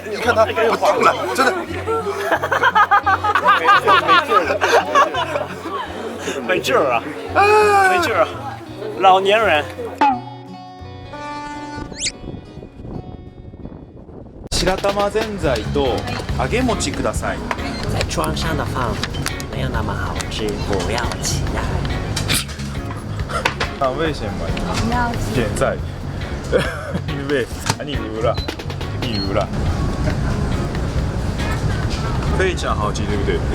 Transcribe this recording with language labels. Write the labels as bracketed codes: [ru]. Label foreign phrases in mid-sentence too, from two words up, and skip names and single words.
[zh] 你看他不动了，真的。没劲儿啊，没劲儿啊，老年人。 [ja] 白玉ぜんざいと揚げ餅ください。 [zh] 在桌上的饭没有那么好吃，不要期待。为什么现在？因为你输了，非常好吃，对不对？